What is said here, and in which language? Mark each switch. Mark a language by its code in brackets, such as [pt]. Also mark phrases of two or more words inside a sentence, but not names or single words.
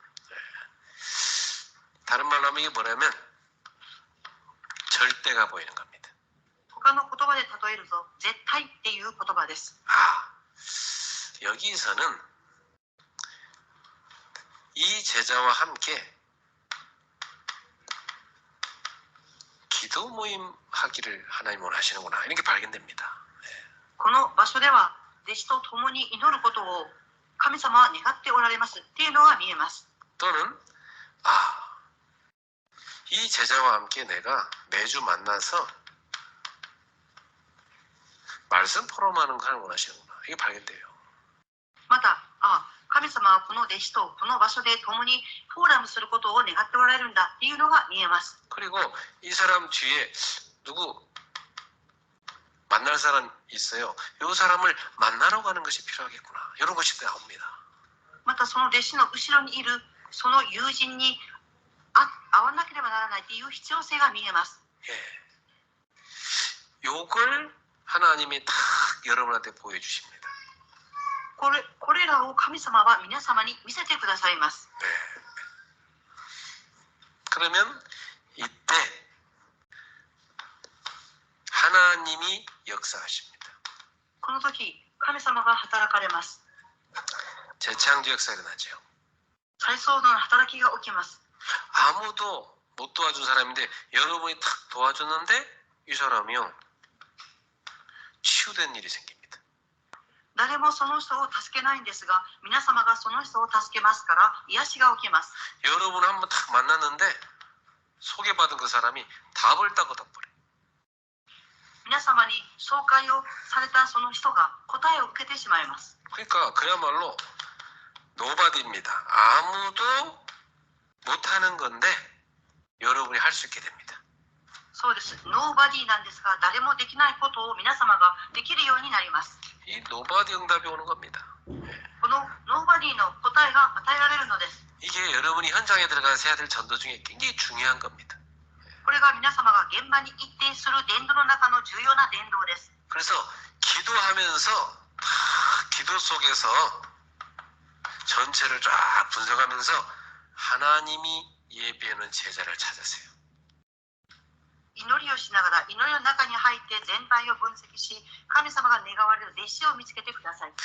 [ko] 다른 말로 하면 이게 뭐냐면 절대가 보이는 겁니다. [ja] 他の言葉で例えると絶対っていう言葉です。 [ko] 여기서는 이 제자와 함께 기도 모임 하기를 하나님 원하시는구나, 이렇게 발견됩니다. [ja] この場所では弟子と共に祈ることを神様は願っておられますっていうのが見えます。 [ko] 또는 이 제자와 함께 내가 매주 만나서 말씀 포럼하는 걸 원하시는구나, 이게 발견돼요. [ja] また、神様はこの弟子とこの場所で共にフォーラムすることを願っておられるんだっていうのが見えます。 [ko] 그리고 이 사람 뒤에 누구 만날 사람 있어요. 이 사람을 만나러 가는 것이 필요하겠구나, 이런 것이 나옵니다. [ja] またその弟子の後ろにいるその友人に会わなければならないという必要性が見えます。 [ko] 요걸 하나님이 다 여러분한테 보여주십니다. [ja] これらを神様は皆様に見せてくださいます。 [ko] 그러면 이때 하나님이 역사하십니다. [ja] この時、神様が働かれます。 [ko] 재창조 역사가 일어나죠. [ja] 再創造の働きが起きます。 [ko] 아무도 못 도와준 사람인데 여러분이 탁 도와줬는데 이 사람이요 치유된 일이 생깁니다. [ja] 誰もその人を助けないんですが、皆様がその人を助けますから癒しが起きます。 [ko] 여러분 한번 탁 만났는데 소개받은 그 사람이 답을 따고 덮버려. [ja] 皆様に紹介をされたその人が答えを受けてしまいます。 [ko] 그러니까 그야말로 노바디입니다. 아무도 못하는 건데 여러분이 할 수 있게 됩니다. [ja] そうです。ノーバディなんですが、誰もできないことを皆様ができるようになります。 [ko] 이 노바디 응답이 오는 겁니다. [ja] このノーバディの答えが与えられるのです。 [ko] 이게 여러분이 현장에 들어가서 해야 될 전도 중에 굉장히 중요한 겁니다. [ja] これが皆様が現場に行ってする伝道の中の重要な伝道です。 [ko] 그래서 기도하면서 다 기도 속에서 전체를 쫙 분석하면서 하나님이 예비하는 제자를 찾으세요. [ja] 祈りをしながら祈りの中に入って全体を分析し、神様が願われる弟子を見つけてください。